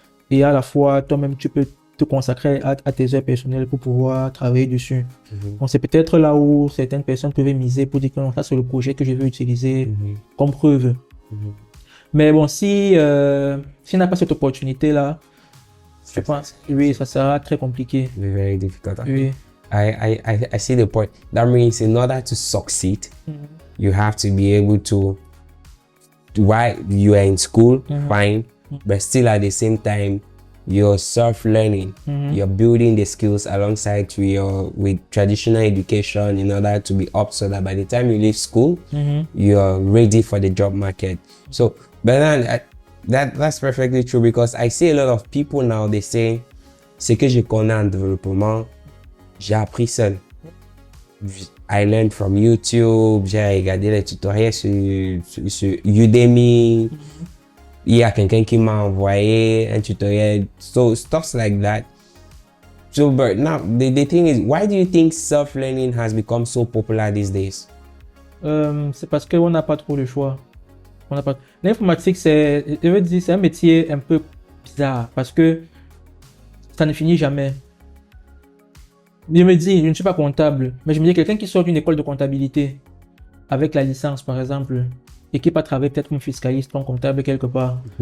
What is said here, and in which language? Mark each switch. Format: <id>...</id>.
<fr>Et à la fois, toi-même, tu peux te consacrer à tes heures personnelles pour pouvoir travailler dessus. Donc, c'est peut-être là où certaines personnes peuvent miser pour dire que non, ça, c'est le projet que je veux utiliser comme preuve. Mais bon, si n'a pas cette opportunité-là, je pense, oui, ça sera très compliqué.</fr> <en>Very difficult.</en> <fr>Oui.</fr> <en>I see the point. That means in order to succeed, you have to be able to, while you are in school, fine, but still at the same time, you're self-learning. You're building the skills alongside with traditional education in order to be up so that by the time you leave school, you're ready for the job market. So, but then that's perfectly true because I see a lot of people now, they say,</en> <fr>ce que je connais en développement, j'ai appris seul.</fr> <en>I learned from YouTube,</en> <fr>j'ai regardé les tutoriels sur Udemy. Il y a quelqu'un qui m'a envoyé un tutoriel.</fr> <en>So stuff like that. So, but now the thing is, why do you think self-learning has become so popular these days?</en> <fr>C'est parce qu'on n'a pas trop le choix. L'informatique, c'est un métier un peu bizarre parce que ça ne finit jamais. Je me dis, je ne suis pas comptable, mais je me dis quelqu'un qui sort d'une école de comptabilité avec la licence, par exemple, et qui va travailler peut-être comme fiscaliste, comme comptable quelque part.</fr>